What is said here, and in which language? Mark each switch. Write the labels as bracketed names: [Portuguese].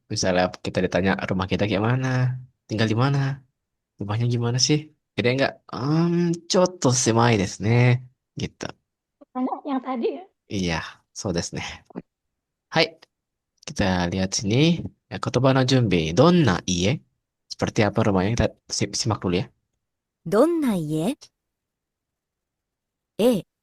[Indonesian] Misalnya kita ditanya rumah kita kayak mana, tinggal di mana, rumahnya gimana sih? Kita enggak, [Japanese] ちょっと狭いですね [Indonesian] gitu. Pertanyaan yang tadi ya. Iya, [Japanese] so desu ne. [Indonesian] Hai, kita lihat sini. Ya, [Japanese] kotoba no junbi. Donna ie? [Indonesian] Seperti apa rumahnya? Kita simak dulu ya. [Japanese] どんな家？ A、